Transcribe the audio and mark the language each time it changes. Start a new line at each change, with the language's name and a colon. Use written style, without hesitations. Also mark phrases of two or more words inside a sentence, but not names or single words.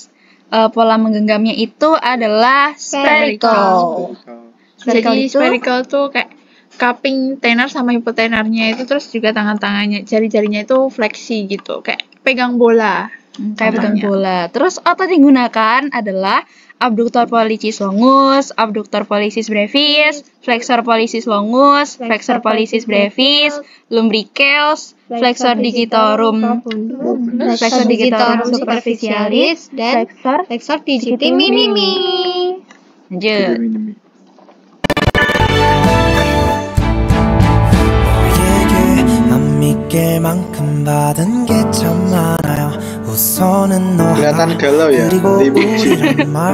Indonesian: Pola menggenggamnya itu adalah spherical. Jadi spherical tuh kayak cupping tenar sama hipotenarnya itu, terus juga tangan-tangannya, jari-jarinya itu fleksi gitu, kayak pegang bola. Kayak pegang bola. Terus otot yang digunakan adalah
Latin: abductor pollicis longus, abductor pollicis brevis, flexor pollicis longus, flexor pollicis brevis, lumbricals, flexor digitorum superficialis, dan flexor digiti minimi.
Indonesian: Lanjut. Kelihatan galau ya, Limujin.